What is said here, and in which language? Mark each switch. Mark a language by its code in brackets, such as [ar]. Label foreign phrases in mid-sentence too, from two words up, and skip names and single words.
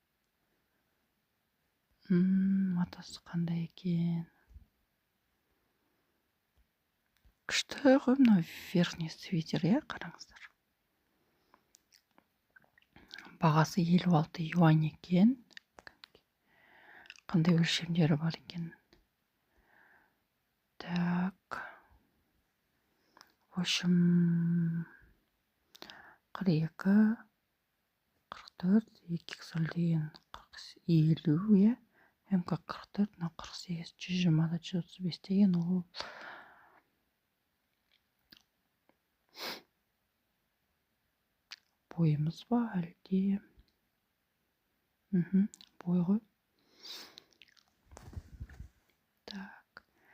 [kk] Матасы қандай екен. Күшті ғой мына [ru] верхний свитер, [kk] қараңыздар. Бағасы 56 юань екен. Қандай өлшемдері бар екен. [ru] Так. В общем, [kk] 42, 44, 2xl деген 50, МК 44, 48, 120, 135 деген ол бойымыз ба әлде? Бой ғой. Так.